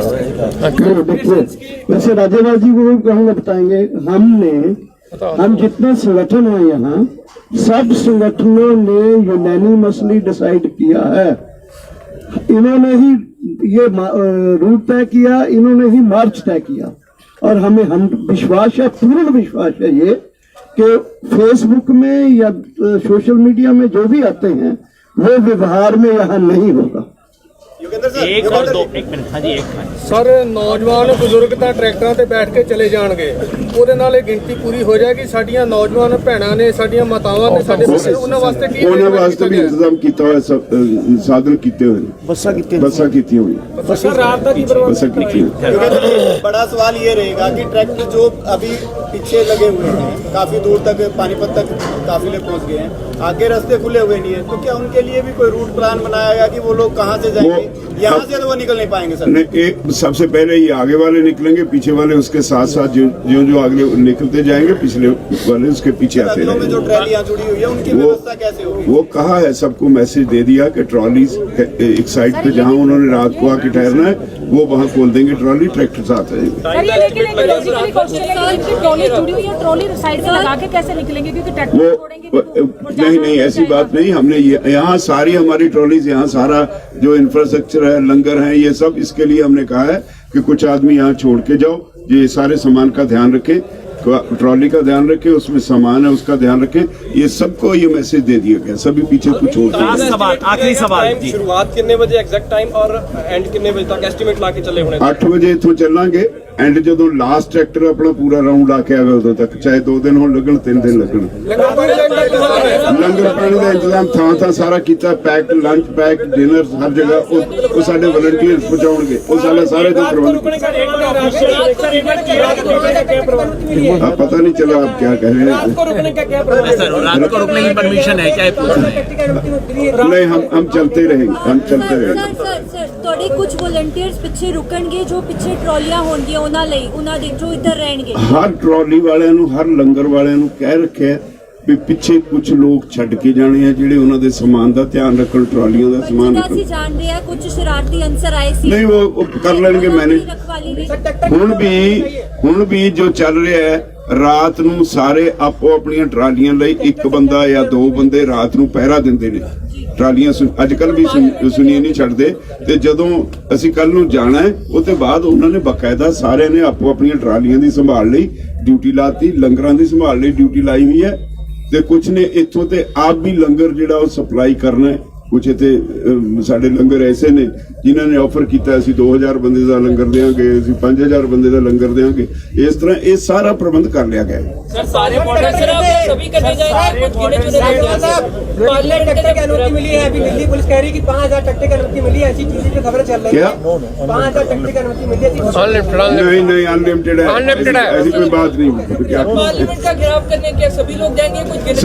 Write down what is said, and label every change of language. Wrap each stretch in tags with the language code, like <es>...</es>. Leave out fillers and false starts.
<hi>देखिए वैसे राज्यपाल जी को भी कहूँगा बताएंगे, हम जितने संगठन हैं यहाँ, सब संगठनों ने यूनानिमसली डिसाइड किया है, इन्होंने ही ये रूट तय किया, इन्होंने ही मार्च तय किया। और हमें हम विश्वास है, पूर्ण विश्वास है ये कि फेसबुक में या सोशल मीडिया में जो भी आते हैं वो व्यवहार में यहाँ नहीं होगा। एक और दो, एक मिनट, हाँ जी एक मिनट।</hi> <pa>ਸਰ ਨੌਜਵਾਨ ਬਜ਼ੁਰਗ ਤਾਂ ਟਰੈਕਟਰਾਂ ਤੇ ਬੈਠ ਕੇ ਚਲੇ ਜਾਣਗੇ, ਉਹਦੇ ਨਾਲ ਇਹ ਗਿਣਤੀ ਪੂਰੀ ਹੋ ਜਾਏਗੀ। ਸਾਡੀਆਂ ਨੌਜਵਾਨ ਭੈਣਾਂ ਨੇ, ਸਾਡੀਆਂ ਮਾਤਾਵਾਂ ਨੇ, ਸਾਡੇ ਬੱਚੇ, ਉਹਨਾਂ ਵਾਸਤੇ ਕੀ ਉਹਨਾਂ ਵਾਸਤੇ ਵੀ ਇੰਤਜ਼ਾਮ ਕੀਤਾ ਹੋਇਆ, ਸਾਧਨ ਕੀਤੇ ਹੋਏ ਨੇ, ਬੱਸਾਂ ਕੀਤੀਆਂ ਹੋਈਆਂ, ਸਰ ਰਾਤ ਦਾ ਕੀ ਪ੍ਰਬੰਧ ਬੱਸਾਂ ਕੀਤੀਆਂ।</pa> <hi>बड़ा सवाल ये रहेगा कि ट्रैक्टर जो अभी पीछे लगे हुए हैं, काफी दूर तक पानीपत तक काफिले पहुंच गए हैं, आगे रास्ते खुले हुए नहीं है, तो क्या उनके लिए भी कोई रूट प्लान बनाया गया कि वो लोग कहाँ से जाएंगे? यहाँ से तो वो निकल नहीं पाएंगे सर। नहीं, एक सबसे पहले ये आगे वाले निकलेंगे, पीछे वाले उसके साथ साथ जो आगे निकलते जाएंगे, पिछले वाले उसके पीछे आते में जो रहेंगे। ट्रैलियां जुड़ी हुई है उनकी व्यवस्था कैसे होगी? वो कहा है, सबको मैसेज दे दिया कि ट्रॉलीज एक साइड पे जहाँ उन्होंने रात को आके ठहरना है वो वहाँ खोल देंगे ट्रॉली, ट्रैक्टर साथ रहेंगे। ट्रॉली साइड में लगा के कैसे निकलेंगे, क्योंकि ट्रैक्टर नहीं ऐसी बात नहीं, हमने यहाँ सारी हमारी ट्रॉलीज, यहाँ सारा जो इंफ्रास्ट्रक्चर है, लंगर है, ये सब इसके लिए हमने कहा है कि कुछ आदमी यहाँ छोड़ के जाओ, ये सारे सामान का ध्यान रखें, ट्रॉली का ध्यान रखें, उसमें सामान है उसका ध्यान रखें, ये सबको ये मैसेज दे दिया गया, सभी पीछे कुछ छोड़ सवाल, आखिरी सवाल जी। शुरुआत कितने बजे एग्जैक्ट टाइम और एंड कितने बजे तक एस्टिमेट ला के चले होने?</hi> <pa>8 ਵਜੇ ਇੱਥੋਂ ਚੱਲਾਂਗੇ, ਐਂਡ ਜਦੋਂ ਲਾਸਟ ਟਰੈਕਟਰ ਆਪਣਾ ਪੂਰਾ ਰਾਉਂਡ ਆ ਕੇ ਆਵੇ ਉਦੋਂ ਤੱਕ, ਚਾਹੇ 2 ਦਿਨ ਹੋਣ ਲੱਗਣ, 3 ਦਿਨ ਲੱਗਣ। ਲੰਗਰ ਪਾਣੀ ਦਾ ਇੰਤਜ਼ਾਮ ਥਾਂ ਸਾਰਾ ਕੀਤਾ, ਪੈਕਡ ਲੰਚ, ਪੈਕਡ ਡਿਨਰ, ਹਰ ਜਗ੍ਹਾ ਉਹ ਸਾਡੇ ਵਲੰਟੀਅਰਸ ਪਹੁੰਚਾਉਣਗੇ, ਉਹ ਸਾਰੇ ਦੇ ਪ੍ਰਬੰਧ।</pa> <hi>पता नहीं चला आप क्या कह रहे हैं। रात को रुकने की परमिशन है क्या? नहीं, हम चलते रहेंगे,</hi> <pa>ਸਰ ਤੁਹਾਡੇ ਕੁਝ ਵਲੰਟੀਅਰਸ ਪਿੱਛੇ ਰੁਕਣਗੇ, ਜੋ ਪਿੱਛੇ ਟਰਾਲੀਆਂ ਹੋਣਗੀਆਂ ਉਹਨਾਂ ਲਈ, ਉਹਨਾਂ ਦੇ ਜੋ ਇੱਧਰ ਰਹਿਣਗੇ। ਹਰ ਟਰਾਲੀ ਵਾਲਿਆਂ ਨੂੰ, ਹਰ ਲੰਗਰ ਵਾਲਿਆਂ ਨੂੰ ਕਹਿ ਰੱਖਿਆ ਵੀ ਪਿੱਛੇ ਕੁਝ ਲੋਕ ਛੱਡ ਕੇ ਜਾਣੇ ਆ, ਜਿਹੜੇ ਉਹਨਾਂ ਦੇ ਸਮਾਨ ਦਾ ਧਿਆਨ ਰੱਖਣ, ਟਰਾਲੀਆਂ ਦਾ ਸਮਾਨ ਰੱਖਣ। ਅਸੀਂ ਜਾਣਦੇ ਆ ਕੁਝ ਸ਼ਰਾਰਤੀ ਅੰਸਰ ਆਏ ਸੀ, ਨਹੀਂ ਉਹ ਕਰ ਲੈਣਗੇ ਮੈਨੇਜ। ਹੁਣ ਵੀ ਜੋ ਚੱਲ ਰਿਹਾ ਹੈ, ਰਾਤ ਨੂੰ ਸਾਰੇ ਆਪੋ ਆਪਣੀਆਂ ਟਰਾਲੀਆਂ ਲਈ ਇੱਕ ਬੰਦਾ ਜਾਂ 2 ਬੰਦੇ ਰਾਤ ਨੂੰ ਪਹਿਰਾ ਦਿੰਦੇ ਨੇ। ਟਰਾਲੀਆਂ ਅੱਜ ਕੱਲ ਵੀ ਸੁਣੀਏ ਨਹੀਂ ਛੱਡਦੇ, ਤੇ ਜਦੋਂ ਅਸੀਂ ਕੱਲ ਨੂੰ ਜਾਣਾ ਹੈ ਉਹਦੇ ਬਾਅਦ ਉਹਨਾਂ ਨੇ ਬਕਾਇਦਾ ਸਾਰਿਆਂ ਨੇ ਆਪੋ ਆਪਣੀਆਂ ਟਰਾਲੀਆਂ ਦੀ ਸੰਭਾਲ ਲਈ ਡਿਊਟੀ ਲਾਤੀ, ਲੰਗਰਾਂ ਦੀ ਸੰਭਾਲ ਲਈ ਡਿਊਟੀ ਲਾਈ ਹੋਈ ਹੈ, ਤੇ ਕੁਝ ਨੇ ਇੱਥੋਂ ਤੇ ਆਪ ਵੀ ਲੰਗਰ ਜਿਹੜਾ ਉਹ ਸਪਲਾਈ ਕਰਨਾ ਹੈ। ਕੁਝ ਇੱਥੇ ਸਾਡੇ ਲੰਗਰ ਐਸੇ ਨੇ ਜਿਨ੍ਹਾਂ ਨੇ ਆਫਰ ਕੀਤਾ, ਅਸੀਂ 2000 ਬੰਦੇ ਦਾ ਲੰਗਰ ਦੇਵਾਂਗੇ, ਅਸੀਂ 5000 ਬੰਦੇ ਦਾ ਲੰਗਰ ਦੇਵਾਂਗੇ। ਇਸ ਤਰ੍ਹਾਂ ਇਹ ਸਾਰਾ ਪ੍ਰਬੰਧ ਕਰ ਲਿਆ ਗਿਆ ਹੈ।</pa> <hi>सर सारे मॉडल सभी करने जाएंगे, कुछ गिने चुने ट्रैक्टर की अनुमति मिली है, अभी दिल्ली पुलिस कह रही है कि 5000 ट्रैक्टर की अनुमति मिली है, ऐसी चीजें जो खबरें चल रही है। 5000 ट्रैक्टर की अनुमति मिली है? नहीं अनलिमिटेड है, ऐसी कोई बात नहीं। पार्लियामेंट का घेराव करने के सभी लोग जाएंगे, कुछ</hi>